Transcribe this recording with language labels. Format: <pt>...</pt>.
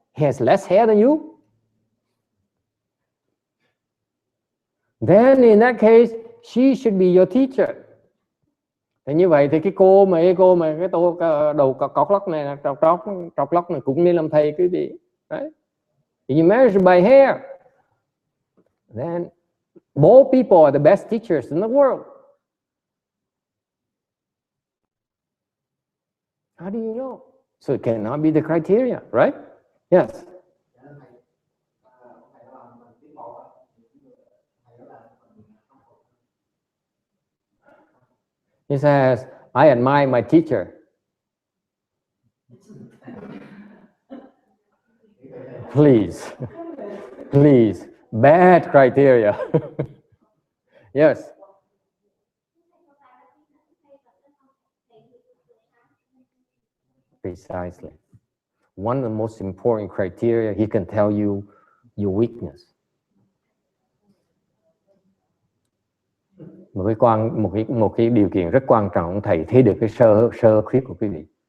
<en>He has less hair than you? Then in that case, she should be your teacher.</en> <vi>Thì như vậy thì cái cô mà cái đầu cọc lóc này, trọc lóc này cũng nên làm thầy quý vị.</vi> <en>Right? If you measure by hair, then more people are the best teachers in the world. How do you know? So it cannot be the criteria, right? Yes. He says, I admire my teacher. Please, please, bad criteria. Yes. Precisely. One of the most important criteria, he can tell you your weakness.</en> <vi>Một cái điều kiện rất quan trọng, thầy thấy được cái sơ khuyết của quý vị.</vi>